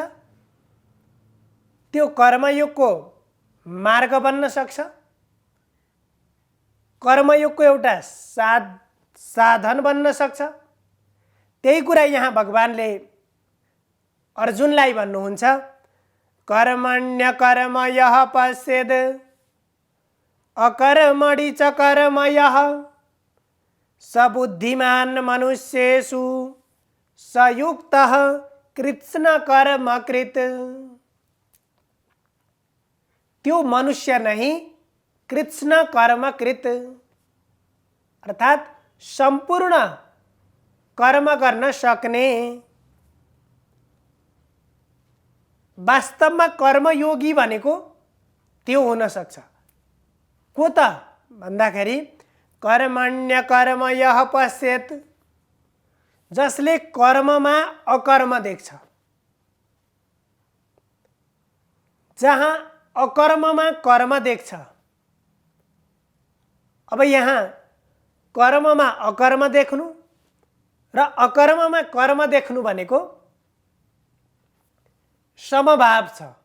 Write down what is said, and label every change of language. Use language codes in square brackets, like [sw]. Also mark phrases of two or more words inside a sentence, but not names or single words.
[ne] त्यो कर्मयोगको मार्ग बन्न सक्छ, कर्मयोगको एउटा साधन बन्न सक्छ। त्यही कुरा यहाँ भगवानले अर्जुनलाई भन्नुहुन्छ, [sa] कर्मण्य कर्म यः पश्येद अकर्मणि च कर्म यः सबुद्धिमान मनुष्येषु सयुक्तः कृत्स्न कर्मकृत। [ne] त्यो मनुष्य नहीं [sa] कृत्स्न कर्मकृत, [ne] अर्थात संपूर्ण कर्म गर्न सक्ने, वास्तवमा कर्मयोगी भनेको त्यो हुन सक्छ। को त भन्दाखेरि [sa] कर्मण्य कर्मयः पश्येत्, [ne] जसले कर्ममा अकर्म देख्छ। जहाँ अकर्ममा कर्म देख्छ, अब यहाँ कर्ममा अकर्म देख्नु र अकर्ममा कर्म देख्नु भनेको समभाव छ।